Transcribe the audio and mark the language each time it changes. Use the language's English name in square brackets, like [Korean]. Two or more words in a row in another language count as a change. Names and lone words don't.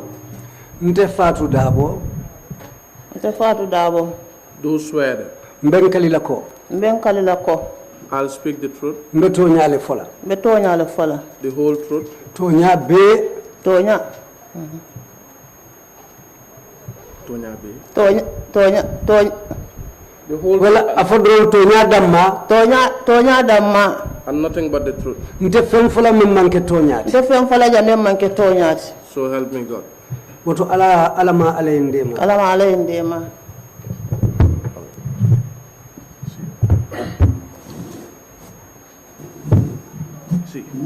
[Mandingo] Nte Fatou Darboe. Nte Fatou Darboe. [English] Do swear. [Mandingo] Mbenkalila ko. Mbenkalila ko. [English] I'll speak the truth. [Mandingo] Mbetonyale fola. Mbetonyale fola. [English] The whole truth. [Mandingo] Tonya be. Tonya. Tonya be. Tonya. [English] The whole. Well, [Mandingo] afodro tonya damma. Tonya damma. [English] And nothing but the truth. [Mandingo] Nte fen fola min manke tonyati. Nte fen fola ja min manke tonyati. [English] So help me God. [Mandingo] Woto alama alayndema. Alama alayndema. [English] See.